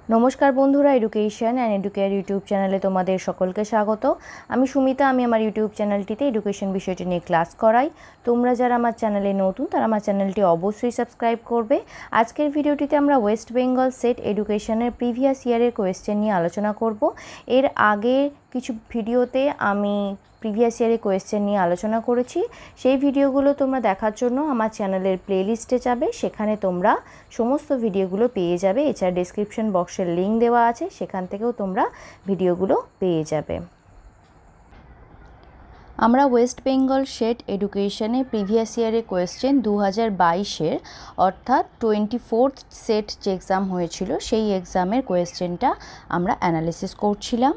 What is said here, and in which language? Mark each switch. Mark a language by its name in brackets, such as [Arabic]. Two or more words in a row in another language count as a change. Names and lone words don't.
[Bangla] নমস্কার বন্ধুরা [English] Education and Educare YouTube channel [Bangla] তোমাদের সকলকে স্বাগত। আমি সুমিতা, আমি আমার [English] YouTube channelটিতে [Bangla] এডুকেশন বিষয়টি নিয়ে ক্লাস করাই। তোমরা যারা আমার চ্যানেলে নতুন তারা আমার চ্যানেলটি অবশ্যই সাবস্ক্রাইব করবে। আজকের ভিডিওটিতে আমরা [English] West Bengal SET educationের previous yearের question [Bangla] নিয়ে আলোচনা করব। এর আগে কিছু ভিডিওতে আমি [English] previous yearের question [Bangla] নিয়ে আলোচনা করেছি। সেই ভিডিওগুলো তোমরা দেখার জন্য আমার [English] channelের playlistে [Bangla] যাবে, সেখানে তোমরা সমস্ত ভিডিওগুলো পেয়ে যাবে। এছাড়া [English] description boxের [Bangla] লিংক দেওয়া আছে, সেখান থেকেও তোমরা ভিডিওগুলো পেয়ে যাবে। আমরা [English] West Bengal SET educationে previous yearের question [Bangla] 2022-এর অর্থাৎ 24th সেট যে এক্সাম হয়েছিল সেই এক্সামের কোয়েশ্চেনটা আমরা অ্যানালিসিস করছিলাম।